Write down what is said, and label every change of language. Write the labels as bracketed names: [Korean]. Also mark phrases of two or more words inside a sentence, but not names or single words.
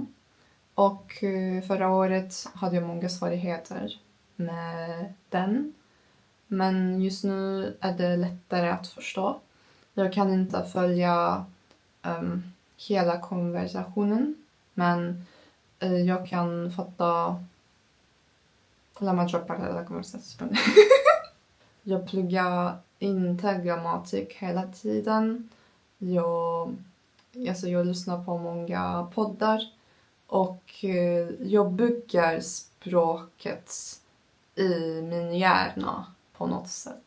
[Swedish] Och förra året hade jag många svårigheter med den. Men just nu är det lättare att förstå. Jag kan inte följa hela konversationen. Men jag kan fatta [Italian] La maggior parte della conversazione. [Swedish] Jag pluggar inte grammatik hela tiden. Jag lyssnar på många poddar. Och jag bygger språket i min hjärna på något sätt.